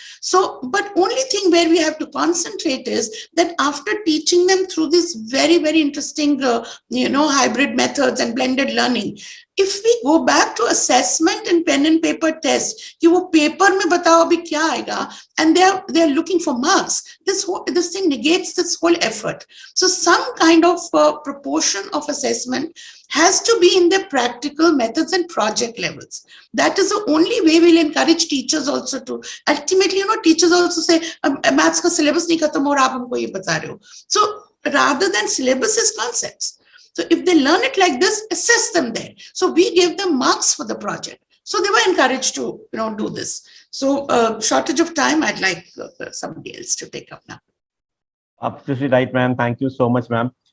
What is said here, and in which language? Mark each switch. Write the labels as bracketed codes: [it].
[en] So, but only thing where we have to concentrate is that after teaching them through these very, very interesting, hybrid methods and blended learning, if we go back to assessment and pen and paper test, [hi] कि वो paper में बताओ अभी क्या आएगा, [en] and they're looking for marks. This thing negates this whole effort. So some kind of proportion of assessment has to be in the practical methods and project levels. That is the only way we'll encourage teachers also to. Ultimately, teachers also say, [hi] maths का syllabus नहीं खत्म हो रहा, आप हमको ये बता रहे हो. [en] So rather than syllabus is concepts. So if they learn it like this, assess them there. So we gave them marks for the project. So they were encouraged to, do this. So shortage of time, I'd like somebody else to take up now. Absolutely right, ma'am. Thank you so much, ma'am.